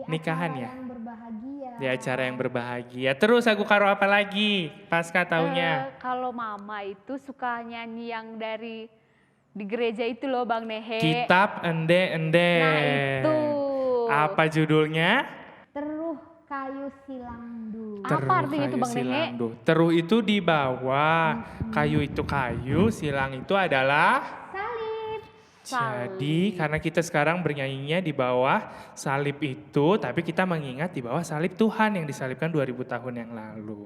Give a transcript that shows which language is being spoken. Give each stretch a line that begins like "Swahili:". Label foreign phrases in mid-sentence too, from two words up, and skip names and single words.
Indonesian: Nikahan acara ya? yang berbahagia. di acara yang berbahagia. Terus lagu Karo apa lagi? Pasca taunya. Kalau mama itu suka nyanyi yang dari di gereja itu loh Bang Nehe. Kitab Ende-Ende. Nah itu. Apa judulnya?
Batak Karo: Teruh kayu silandu.
Indonesian: Apa Teruh artinya itu, kayu Bang Nehe? silandu. Teruh itu di bawah, kayu itu kayu, silang itu adalah Salib. Jadi karena kita sekarang bernyanyinya di bawah salib itu, tapi kita mengingat di bawah salib Tuhan yang disalibkan 2000 tahun yang lalu.